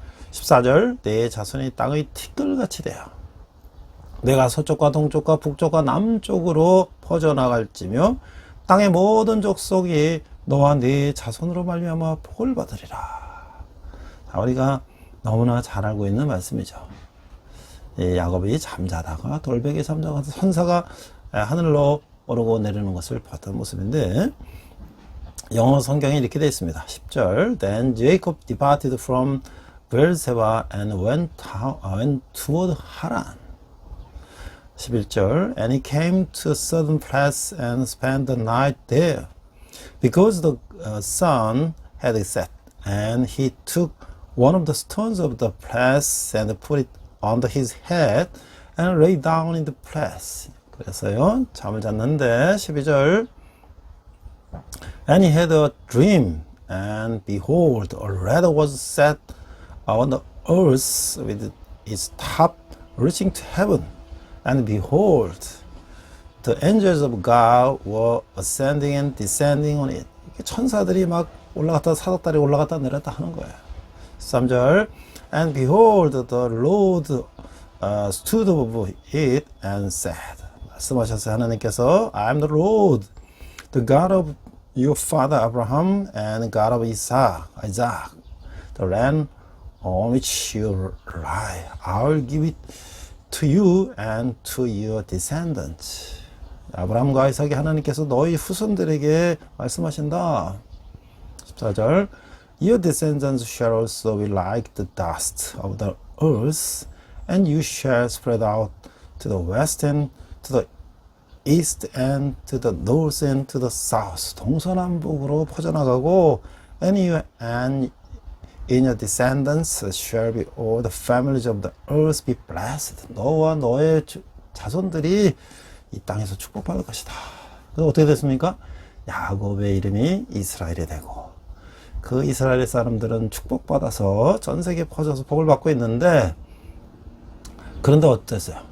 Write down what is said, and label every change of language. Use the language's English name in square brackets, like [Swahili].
[Korean] 14절, 내 자손이 땅의 티끌같이 되어 내가 서쪽과 동쪽과 북쪽과 남쪽으로 퍼져나갈지며 땅의 모든 족속이 너와 네 자손으로 말미암아 복을 받으리라. 우리가 너무나 잘 알고 있는 말씀이죠. 야곱이 잠자다가 돌베개 잠자다가 천사가 하늘로 오르고 내리는 것을 봤던 모습인데, 영어 성경에 이렇게 되어 있습니다. [English] 10절, Then Jacob departed from Beersheba and went toward Haran. 11절, And he came to a certain place and spent the night there, because the sun had set. And he took one of the stones of the place and put it under his head and lay down in the place. [Korean] 그래서요, 잠을 잤는데 [English] 12절, And he had a dream, and behold, a ladder was set on the earth with its top reaching to heaven. And behold, the angels of God were ascending and descending on it. [Korean] 천사들이 막 올라갔다 사닥다리 올라갔다 내렸다 하는 거예요. [English] 3절, And behold, the Lord stood above it and said. [Korean] 말씀하셨어요. 하나님께서 [English] I am the Lord, the God of your father Abraham and God of Isaac. The land on which you lie, I will give it to you and to your descendants. [Korean] 아브라함과 이삭이 하나님께서 너희 후손들에게 말씀하신다. [English] 14절 Your descendants shall also be like the dust of the earth, and you shall spread out to the west and to the east and to the north and to the south. [Korean] 동서남북으로 퍼져나가고 [English] and you and in your descendants shall be all the families of the earth be blessed. [Korean] 너와 너의 자손들이 이 땅에서 축복받을 것이다. 그래서 어떻게 됐습니까? 야곱의 이름이 이스라엘이 되고 그 이스라엘 사람들은 축복받아서 전 세계에 퍼져서 복을 받고 있는데 그런데 어땠어요?